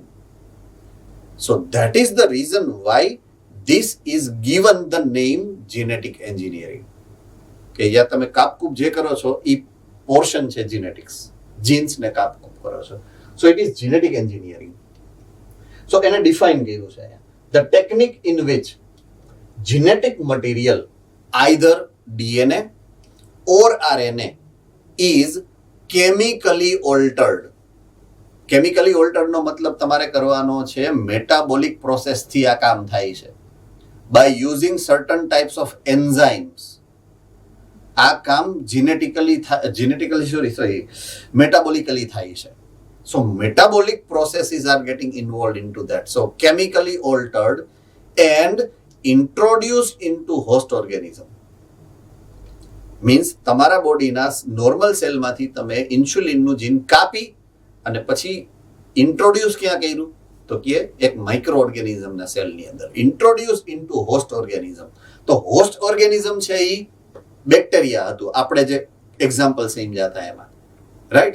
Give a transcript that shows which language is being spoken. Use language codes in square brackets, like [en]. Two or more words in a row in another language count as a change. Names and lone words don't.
[en] So that is the reason why this is given the name genetic engineering. [gu] કે જ્યાં તમે કાપકૂપ જે કરો છો એ પોર્શન છે જીનેટિક્સ. જીન્સને કાપ કરો છો. [en] So it is genetic engineering. સો [gu] એને ડિફાઇન કર્યું છે અહીંયા. [en] The technique in which genetic material either DNA or RNA is chemically altered. Chemically altered [gu] નો મતલબ તમારે કરવાનો છે [en] metabolic process [gu] થી આ કામ થાય છે. [en] by using certain types of enzymes. [gu] આ કામ મેટાબોલિકલી થાય છે. [en] So metabolic processes are getting involved into that. So chemically altered and introduced into host organism means [gu] તમારા બોડીના નોર્મલ સેલમાંથી તમે ઇન્સ્યુલિનનું જીન કાપી અને પછી ઇન્ટ્રોડ્યુસ ક્યાં કર્યું તો કે એક માઇક્રો ઓર્ગેનિઝમના સેલની અંદર [en] introduce into host organism. [gu] તો [en] host organism [gu] છે એ બેક્ટેરિયા હતું, આપણે જે એક્ઝામ્પલ સમજ્યા હતા એમાં, રાઈટ.